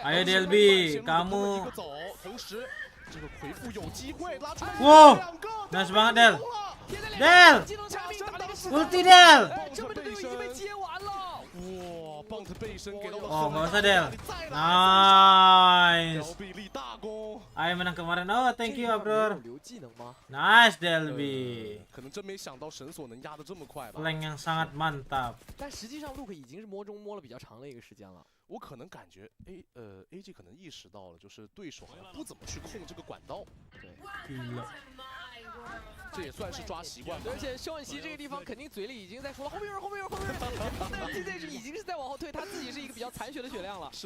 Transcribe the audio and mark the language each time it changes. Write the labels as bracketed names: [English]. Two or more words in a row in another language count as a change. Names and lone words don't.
[Chinese] 哎呀 ，DLB，kamu，一个走，同时这个魁父有机会拉出来 [Indonesian] 2个 ，nice banget Del，Del，ulti Del， [Chinese] 这么多队友已经被接完了。哇，棒子背身给到了。 [Indonesian] 哦，nggak usah Del，nice。 [Chinese] 大功。 [Indonesian] 哎 ，menang kemarin， [English] 哦 ，thank you 啊 bro。 [Chinese] 留技能吗 [English] ？Nice DLB。 [Chinese] 可能真没想到神锁能压得这么快吧。 [Indonesian] flank yang sangat mantap。 [Chinese] 但实际上 Luke 已经是摸中摸了比较长的一个时间了。我可能感觉 AG 可能意识到了，就是对手好像不怎么去控这个管道。对。这也算是抓习惯吧。而且肖恩熙这个地方肯定嘴里已经在说了，后面有人，后面有人，但是 TZ 已经是在往后退，他自己是一个比较残血的血量了。